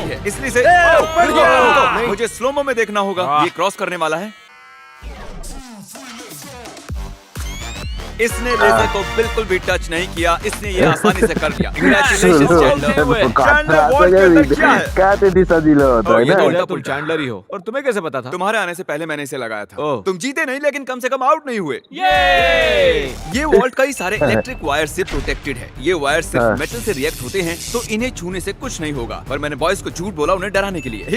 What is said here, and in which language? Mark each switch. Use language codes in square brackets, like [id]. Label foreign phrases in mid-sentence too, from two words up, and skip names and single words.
[hi] आती है, इसलिए से ऊपर जाओ। रुको, मुझे स्लोमो में देखना होगा। ये क्रॉस करने वाला है। इसने लेजर को बिल्कुल भी टच नहीं किया, इसने ये आसानी से कर लिया। [en] Congratulations, Chandler। [hi] Chandler वॉल्ट के अंदर क्या है? [ne] क्या त्यति सजिलो हो त [hi] ये तो [ne] होइन उल्टा [hi] तुम चैंडलर ही हो। और तुम्हें कैसे पता था? तुम्हारे आने से पहले मैंने इसे लगाया था। ओह। तुम जीते नहीं, लेकिन कम से कम आउट नहीं हुए। ये ये वॉल्ट कई सारे इलेक्ट्रिक वायर से प्रोटेक्टेड है। ये वायर हाँ। सिर्फ मेटल से रिएक्ट होते हैं, तो इन्हें छूने से कुछ नहीं होगा। पर मैंने बॉयज को झूठ बोला उन्हें डराने के लिए।